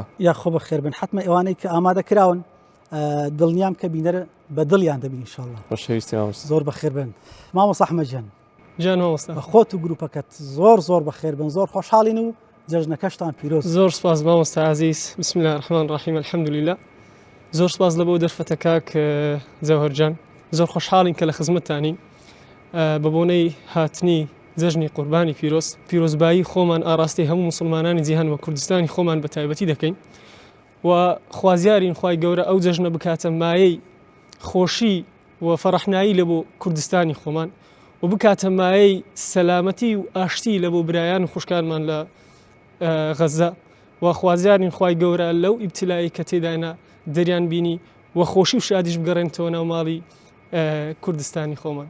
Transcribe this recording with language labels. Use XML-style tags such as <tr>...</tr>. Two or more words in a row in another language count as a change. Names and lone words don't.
<ckb>یا خۆ بەخێر بن. حتممە ئێوانەی کە ئامادە کراون دڵنیام کە بینەر بە دڵیان دەبین ئینشاءالله. خۆشەویستی مامۆستا، زۆر بەخێر بن. مامۆستا ئەحمەدجان جان مامۆستا، بە خۆت و گروپەکەت زۆر بەخێر بن، زۆر خۆشحاڵین و جەژنەکەشتان پیرۆز. زۆر سپاس مامۆستا عەزیز.</ckb> <ar>بسم الله الرحمن الرحیم، الحەمدولله.</ar> <ckb>زۆر سپاس لە بۆ دەرفەتە کاک زەوهەرجان، زۆر خۆشحاڵین کە لە خزمەتتانین بە بۆنەی هاتنی جەژنی قوربانی پیرۆزبایی خۆمان ئاراستی هەموو مسلمانانی جیهان و کوردستانی خۆمان بە تایبەتی دەکەین و خوازیارین خوای گەورە ئەو جەژنە بکاتە مایەی خۆشی و فەڕەحنایی لە بۆ کوردستانی خۆمان و بکاتە مایەی سەلامەتی و ئاشتی لە بۆ برایان و خوشکانمان لە غەزە و خوازیارین خوای گەورە لەو ئیبتیلایی کە تێداینا دەریان بینی و خۆشی و شادیش بگەڕێنەوە ناو ماڵی کوردستانی خۆمان.</ckb>